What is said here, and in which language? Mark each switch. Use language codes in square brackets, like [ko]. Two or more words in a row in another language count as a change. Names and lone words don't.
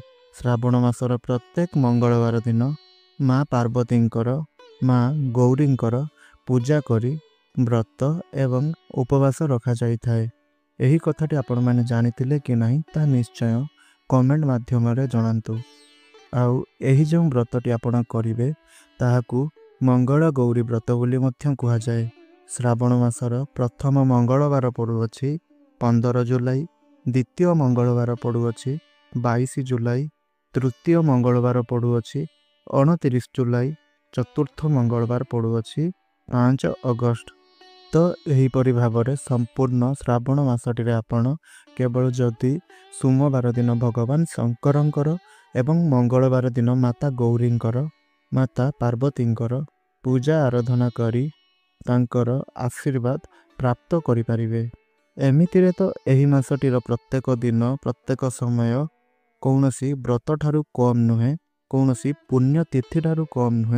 [or] ଶ୍ରାବଣ ମାସର ପ୍ରତ୍ୟେକ ମଙ୍ଗଳବାର ଦିନ ମାଁ ପାର୍ବତୀଙ୍କର ମାଁ ଗୌରୀଙ୍କର ପୂଜା କରି ବ୍ରତ ଏବଂ ଉପବାସ ରଖା ଯାଇଥାଏ। ଏହି କଥାଟି ଆପଣ ମାନେ ଜାଣିଥିଲେ କି ନାହିଁ ତା ନିଶ୍ଚୟ କମେଣ୍ଟ ମାଧ୍ୟମ ରେ ଜଣାନ୍ତୁ। ଆଉ ଏହି ଯୋ ବ୍ରତଟି ଆପଣ କରିବେ ତାହାକୁ ମଙ୍ଗଳ ଗୌରୀ ବ୍ରତ ବୋଲି ମଧ୍ୟ କୁହା ଯାଏ। ଶ୍ରାବଣ ମାସର ପ୍ରଥମ ମଙ୍ଗଳବାର ପଡୁଅଛି 15 ଜୁଲାଇ, ଦ୍ୱିତୀୟ ମଙ୍ଗଳବାର ପଡୁଅଛି 22 ଜୁଲାଇ, ତୃତୀୟ ମଙ୍ଗଳବାର ପଡୁଅଛି 29 ଜୁଲାଇ, ଚତୁର୍ଥ ମଙ୍ଗଳବାର ପଡୁଅଛି 5 ଅଗଷ୍ଟ। ତୋ ଏହିପରି ଭାବରେ ସମ୍ପୂର୍ଣ୍ଣ ଶ୍ରାବଣ ମାସଟିରେ ଆପଣ କେବଳ ଯଦି ସୋମବାର ଦିନ ଭଗବାନ ଶଙ୍କରଙ୍କର ଏବଂ ମଙ୍ଗଳବାର ଦିନ ମାତା ଗୌରୀଙ୍କର ମାତା ପାର୍ବତୀଙ୍କର ପୂଜା ଆରାଧନା କରି ତାଙ୍କର ଆଶୀର୍ବାଦ ପ୍ରାପ୍ତ କରି ପାରିବେ। ଏମିତିରେ ତୋ ଏହି ମାସଟିର ପ୍ରତ୍ୟେକ ଦିନ ପ୍ରତ୍ୟେକ ସମୟ କୌଣସି ବ୍ରତ ଠାରୁ କମ ନୁହେଁ, କୌଣସି ପୁଣ୍ୟ ତିଥି ଠାରୁ କମ ନୁହେଁ।